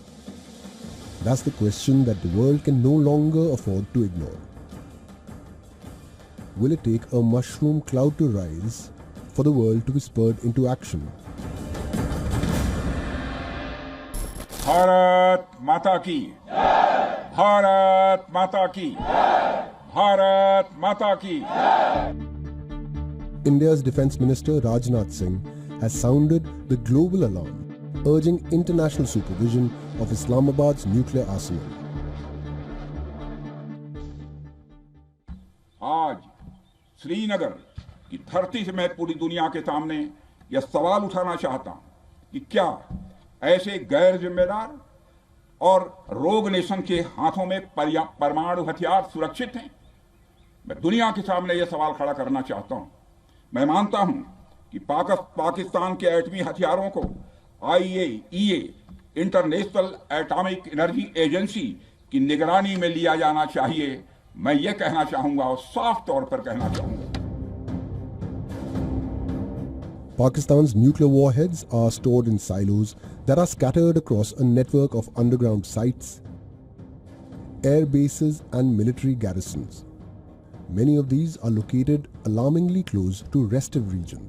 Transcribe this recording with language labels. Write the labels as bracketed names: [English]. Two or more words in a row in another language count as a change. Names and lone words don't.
[English] That's the question that the world can no longer afford to ignore. Will it take a mushroom cloud to rise for the world to be spurred into action? [Hindi] भारत माता की! भारत माता की! भारत माता की! [English] India's Defence Minister Rajnath Singh has sounded the global alarm, urging international supervision of Islamabad's nuclear arsenal. [Hindi] आज श्रीनगर की धरती से मैं पूरी दुनिया के सामने यह सवाल उठाना चाहता हूं कि क्या ऐसे गैर जिम्मेदार और [English] rogue nation [Hindi] के हाथों में परमाणु हथियार सुरक्षित हैं? मैं दुनिया के सामने यह सवाल खड़ा करना चाहता हूं। मैं मानता हूं कि पाकिस्तान के एटमी हथियारों को IAEA इंटरनेशनल एटॉमिक एनर्जी एजेंसी की निगरानी में लिया जाना चाहिए। मैं ये कहना चाहूंगा और साफ तौर पर कहना चाहूंगा। [English] Pakistan's nuclear warheads are stored in silos that are scattered across a network of underground sites, air bases and military garrisons. Many of these are located alarmingly close to restive regions.